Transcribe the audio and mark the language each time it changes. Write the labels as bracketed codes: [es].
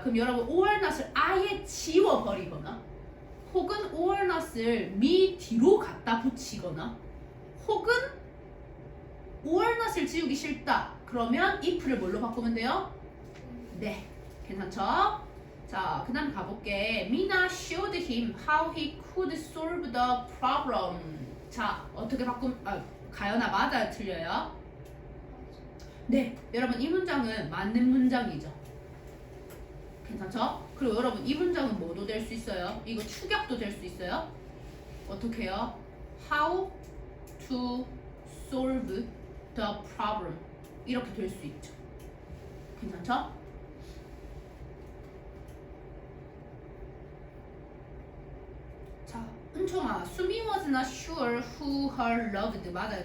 [ko] 그럼 여러분 or not을 아예 지워버리거나 혹은 or not을 me 뒤로 갖다 붙이거나 혹은 or not을 지우기 싫다 그러면 if를 뭘로 바꾸면 돼요? 네 괜찮죠? 자 그 다음 가볼게. [en] Mina showed him how he could solve the problem. [ko] 자 어떻게 가연아 맞아요 틀려요? 네 여러분 이 문장은 맞는 문장이죠. 괜찮죠? 그리고 여러분 이 문장은 뭐도 될 수 있어요? 이거 추격도 될 수 있어요? 어떻게 해요? [en] How to solve the problem [ko] 이렇게 될 수 있죠. 괜찮죠? [en] 자, 은총아 수미 was not sure who her loved [ko] 맞아요?